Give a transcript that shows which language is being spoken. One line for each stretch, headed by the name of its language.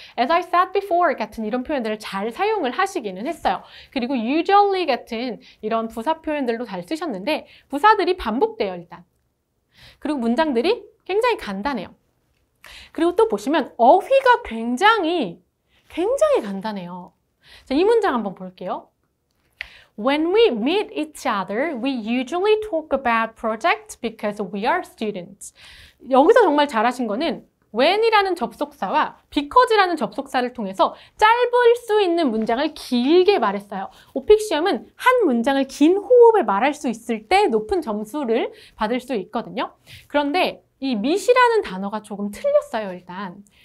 English: As I said before
Korean: 같은 이런 표현들을 잘 사용을 하시기는 했어요. 그리고 usually 같은 이런 부사 표현들도 잘 쓰셨는데 부사들이 반복돼요, 일단. 그리고 문장들이 굉장히 간단해요. 그리고 또 보시면 어휘가 굉장히 굉장히 간단해요. 자, 이 문장 한번 볼게요.
English: When we meet each other, we usually talk about projects because we are students.
Korean: 여기서 정말 잘하신 거는 when이라는 접속사와 because라는 접속사를 통해서 짧을 수 있는 문장을 길게 말했어요. 오픽 시험은 한 문장을 긴 호흡에 말할 수 있을 때 높은 점수를 받을 수 있거든요. 그런데 이 meet이라는 단어가 조금 틀렸어요, 일단.